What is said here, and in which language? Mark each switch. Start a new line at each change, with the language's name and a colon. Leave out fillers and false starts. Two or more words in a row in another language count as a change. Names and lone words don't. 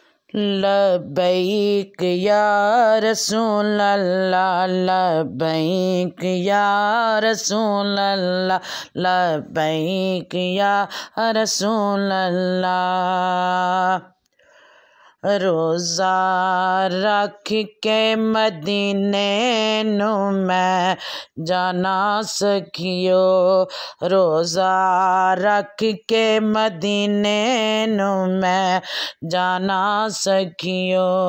Arabic: لبيك يا رسول الله، لبيك يا رسول الله، لبيك يا رسول الله.
Punjabi: روزہ رکھ کے مدینے نوں میں جانا سکھیو، روزہ رکھ کے مدینے نوں میں جانا سکھیو.